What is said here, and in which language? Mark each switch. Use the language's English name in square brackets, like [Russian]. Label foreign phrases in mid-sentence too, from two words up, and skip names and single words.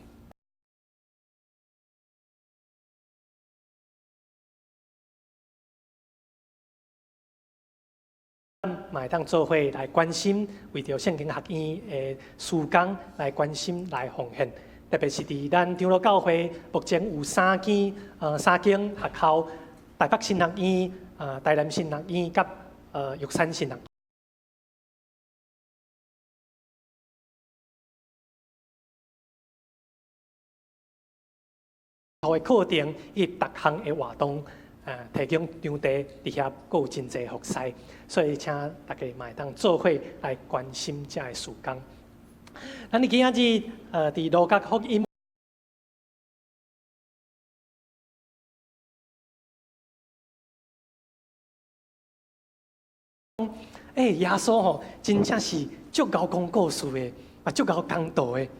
[Min Nan Chinese] 买当做伙来关心，为着圣经学院的事工来关心来奉献，特别是伫咱长老教会目前有三间学校：台北新学院、台南新学院甲玉山新学院。的课程以及各项的活动，提供场地，伫遐阁有真济服侍，所以请大家嘛会当做伙来关心这个事工。咱今仔日伫路加福音，耶稣吼真正是足够讲故事的，也足够讲道的。